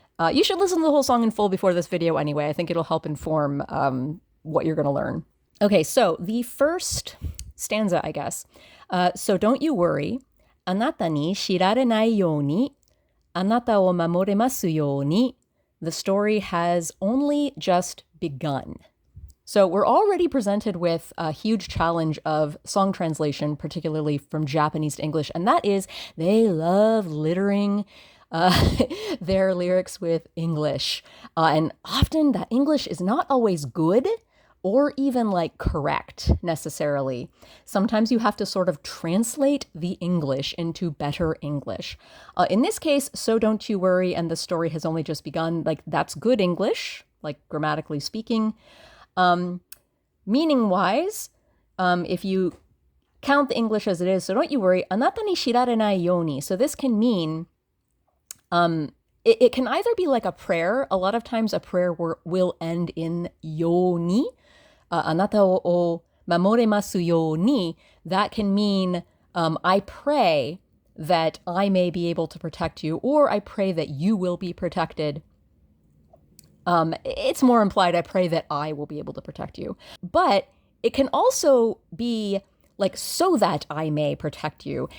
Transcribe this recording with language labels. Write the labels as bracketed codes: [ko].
[en] You should listen to the whole song in full before this video anyway. I think it'll help inform what you're going to learn. Okay, so the first stanza, I guess. So don't you worry. [ja] あなたに知られないように、あなたを守れますように. [en] The story has only just begun. So we're already presented with a huge challenge of song translation, particularly from Japanese to English, and that is they love littering their lyrics with English. And often that English is not always good or even like correct necessarily. Sometimes you have to sort of translate the English into better English. In this case, so don't you worry, and the story has only just begun. Like, that's good English, like grammatically speaking. Meaning-wise, if you count the English as it is, so don't you worry, [ja] あなたに知られないように. [en] So this can mean, it can either be like a prayer. A lot of times a prayer will end in ように. [ja] あなたを守れますように. [en] That can mean, I pray that I may be able to protect you, or I pray that you will be protected. It's more implied, I pray that I will be able to protect you. But it can also be like, so that I may protect you.